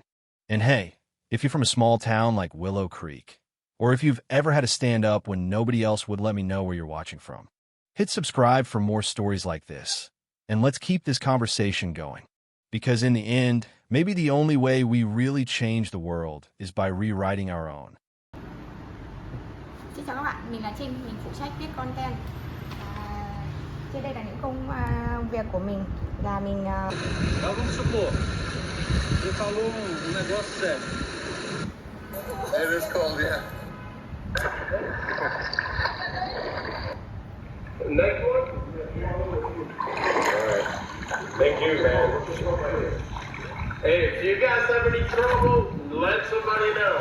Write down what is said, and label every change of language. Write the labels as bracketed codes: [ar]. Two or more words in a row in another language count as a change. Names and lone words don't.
[en] And hey, if you're from a small town like Willow Creek, or if you've ever had to stand up when nobody else would, let me know where you're watching from. Hit subscribe for more stories like this, and let's keep this conversation going. Because in the end, maybe the only way we really change the world is by rewriting our own. [vi] Xin chào các bạn, mình là Trinh, mình phụ trách viết content. Trên đây là những công việc của mình là mình [pt] Vamos supor, você falou negócio sério. [en] It is cold, yeah. Next one? Alright. Thank you, man. Hey, if you guys have any trouble, let somebody know.